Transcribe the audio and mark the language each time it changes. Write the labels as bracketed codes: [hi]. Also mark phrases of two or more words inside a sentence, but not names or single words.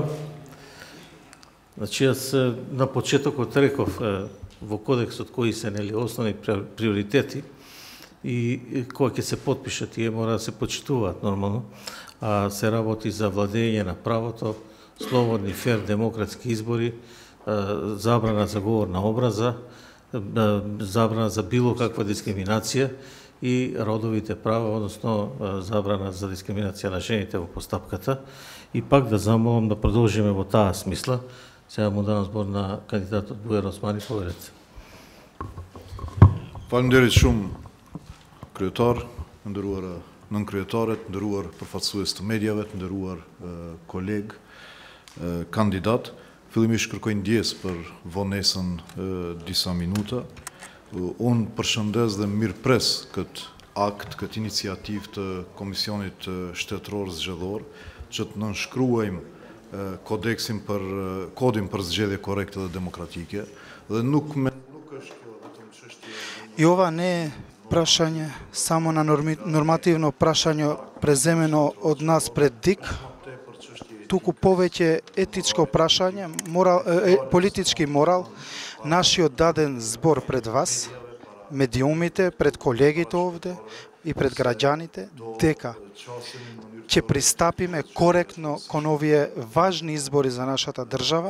[mk] Значи, јас на почетокот реков во кодексот кои се основни приоритети и кои ќе се подпишат, тие мора да се почитуваат нормално, а се работи за владење на правото, слободни, фер, демократски избори, забрана за говор на образа, забрана за било каква дискриминација и родовите права, односно забрана за дискриминација на жените во постапката. И пак да замолам да продолжиме во таа смисла. Сега му давам збор на кандидатот Бујар Османи, повелете. [sq] Faleminderit shumë kryetar, nderuar nën-kryetarët, nderuar përfaqësues të mediave, nderuar koleg, kandidat. Fillimisht kërkoj ndjes për vonesën disa minuta. Unë përshëndes dhe mirëpres këtë akt, këtë iniciativë të Komisionit Shtetëror Zgjedhor, që të nënshkruajmë kodin për zgjedhje korrekte dhe demokratike, dhe nuk është kjo vetëm çështje. [mk] И ова не е прашање само на нормативно прашање преземено од нас пред ДИК, туку повеќе етичко прашање, политички морал, нашиот даден збор пред вас, медиумите, пред колегите овде и пред граѓаните, дека ќе пристапиме коректно кон овие важни избори за нашата држава.